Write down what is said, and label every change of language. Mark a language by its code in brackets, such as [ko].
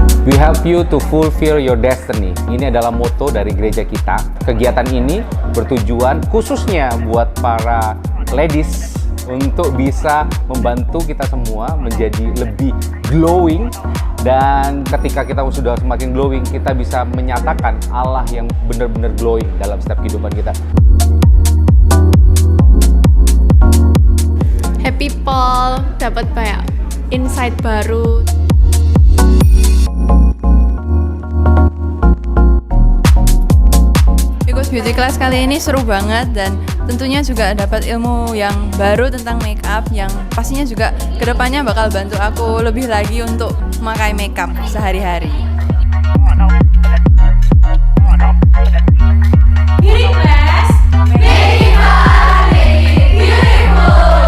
[en] We help you to fulfill your destiny. [id] Ini adalah moto dari gereja kita. Kegiatan ini bertujuan khususnya buat para ladies untuk bisa membantu kita semua menjadi lebih glowing. Dan ketika kita sudah semakin glowing, kita bisa menyatakan Allah yang benar-benar glowing dalam setiap kehidupan kita. Happy Paul dapat banyak insight baru. Beauty Class kali ini seru banget dan tentunya juga dapat ilmu yang baru tentang make up yang pastinya juga kedepannya bakal bantu aku lebih lagi untuk memakai make up sehari-hari. [en] Beauty Class, make it fun, make it beautiful.